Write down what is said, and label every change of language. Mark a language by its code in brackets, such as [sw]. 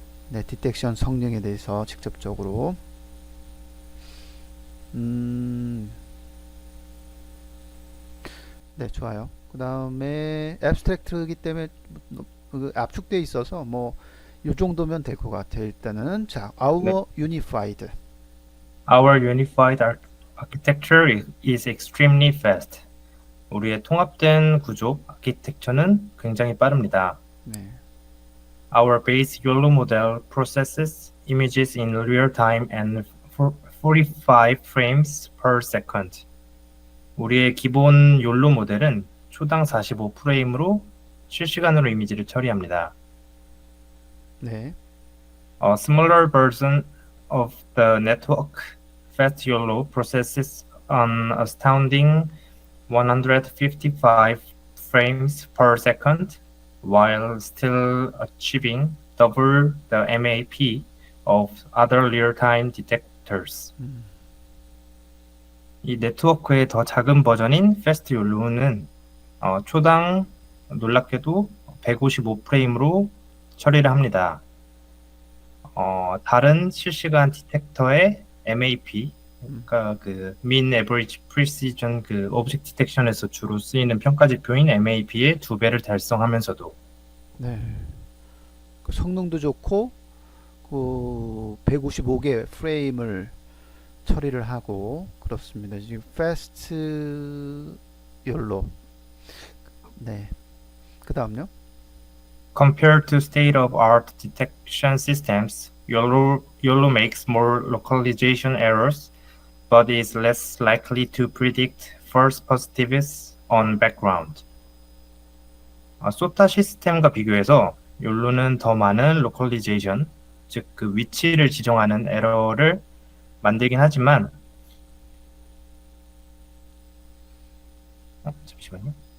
[ko] 네, 디텍션 성능에 대해서 직접적으로 네, 좋아요. 그 다음에 앱스트랙트이기 때문에 압축되어 있어서 뭐 이 정도면 될 것 같아요. 일단은 자, [en] our unified. Our unified architecture is extremely fast. [ko] 우리의 통합된 구조, 아키텍처는 굉장히 빠릅니다. 네. [en] Our base YOLO model processes images in real time and 45 frames per second. [ko] 우리의 기본 YOLO 모델은 초당 45프레임으로 실시간으로 이미지를 처리합니다. 네. [en] A smaller version of the network, Fast YOLO, processes an astounding 155 frames per second while still achieving double the MAP of other real-time detectors. [ko] 이 네트워크의 더 작은 버전인 Fast YOLO는 초당 놀랍게도 155프레임으로 처리를 합니다. 다른 실시간 디텍터의 MAP, 그러니까 그 Mean Average Precision 그 오브젝트 디텍션에서 주로 쓰이는 평가 지표인 MAP의 2배를 달성하면서도 네. 그 성능도 좋고 그 155개 프레임을 처리를 하고 그렇습니다. 지금 패스트 열로. 네. 그다음요? [en] compared to state-of-art detection systems, YOLO makes more localization errors, but is less likely to predict false positives on background. [ko] 소타 시스템과 비교해서 YOLO는 더 많은 로컬리제이션, 즉 그 위치를 지정하는 에러를 만들긴 하지만 잠시만요.